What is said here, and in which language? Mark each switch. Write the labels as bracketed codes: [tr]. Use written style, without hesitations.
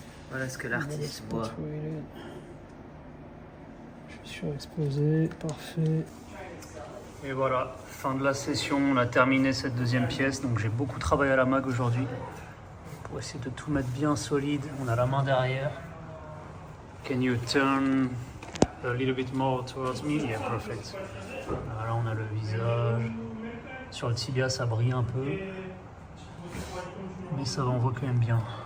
[fr] Voilà ce que l'artiste voit. Je suis surexposé, parfait. Et voilà, fin de la session, on a terminé cette deuxième pièce, donc j'ai beaucoup travaillé à la mag aujourd'hui pour essayer de tout mettre bien solide. On a la main derrière. [en] Can you turn a little bit more towards me? Yeah, perfect. [fr] Voilà, on a le visage. Sur le tibia, ça brille un peu, mais ça va, on voit quand même bien.